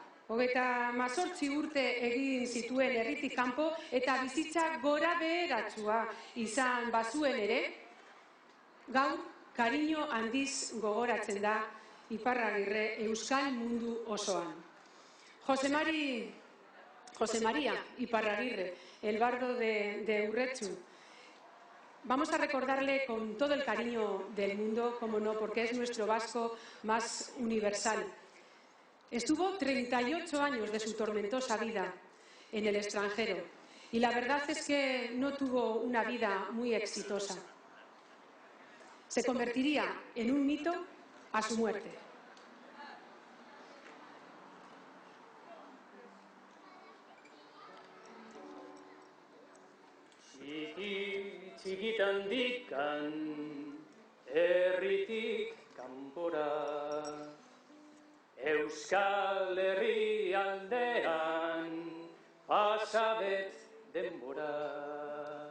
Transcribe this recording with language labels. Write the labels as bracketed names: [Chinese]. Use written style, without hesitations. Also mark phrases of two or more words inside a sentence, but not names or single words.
[Basque] 38 urte egin zituen herritik kanpo eta bizitza gora beheratsua izan bazuen ere, gaur kariño handiz gogoratzen da Iparragirre euskal mundu osoan. [Spanish] Jose María Iparragirre, el bardo de Urretxu. Vamos a recordarle con todo el cariño del mundo, como no, porque es nuestro vasco más universal. Estuvo 38 años de su tormentosa vida en el extranjero y la verdad es que no tuvo una vida muy exitosa. Se convertiría en un mito a su muerte. [Basque] Txikitan dikan herritik kanpora, Euskal Herrialdean pasabet denbora.